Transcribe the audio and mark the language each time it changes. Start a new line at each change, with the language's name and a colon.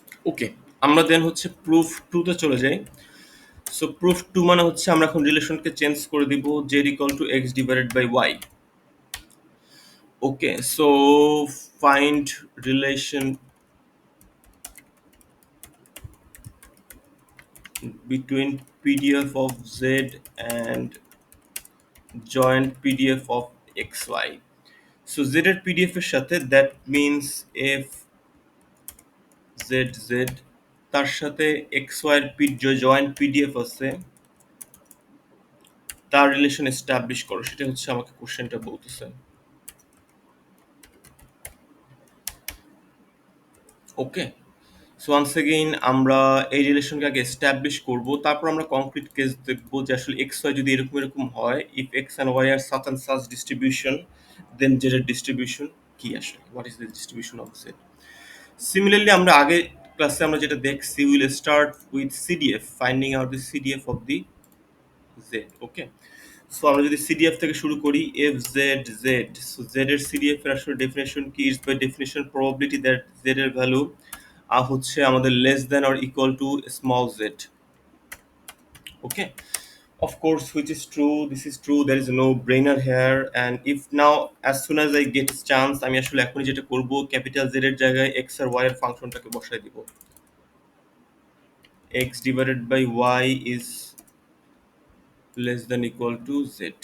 Bangla: ওকে, আমরা দেন হচ্ছে প্রুফ টুতে চলে যাই। সো প্রুফ টু মানে হচ্ছে আমরা এখন রিলেশনকে চেঞ্জ করে দিব, Z equal to x divided by Y.
English: Okay, so find relation between PDF of Z and joint PDF of XY.
Bangla: So Z এর PDF এর সাথে
English: that means if Z Z
Bangla: তার সাথে XY এর জয়েন্ট PDF আছে, তার relation establish করো, সেটা হচ্ছে আমাকে কোশ্চেনটা বলতেছে। ওকে, সো ওয়ান্স এগেইন আমরা এই রিলেশনকে আগে এস্টাবলিশ করব, তারপর আমরা কংক্রিট কেস দেখব যে আসলে এক্স ওয়াই যদি এরকম এরকম হয়,
English: If X and Y are such and such distribution, then Z এর distribution কি আসলে, what is the distribution of Z. Similarly
Bangla: আমরা আগে ক্লাসে আমরা যেটা দেখছি,
English: Will start with CDF, finding out the CDF of the Z.
Bangla: Okay, so আমরা যদি সিডিএফ থেকে শুরু করি, F Z Z, so Z এর সিডিএফ এর আসলে ডেফিনেশন কি,
English: is by definition probability that
Bangla: Z এর ভ্যালু হচ্ছে আমাদের less than or equal to small Z.
English: okay, of course, which is true, this is true, there is no brainer here, and if now as soon as I get chance
Bangla: আমি আসলে এখনই যেটা করব, capital Z এর জায়গায় x আর Y এর ফাংশনটাকে বসাই দিব,
English: x divided by y is less than equal to z.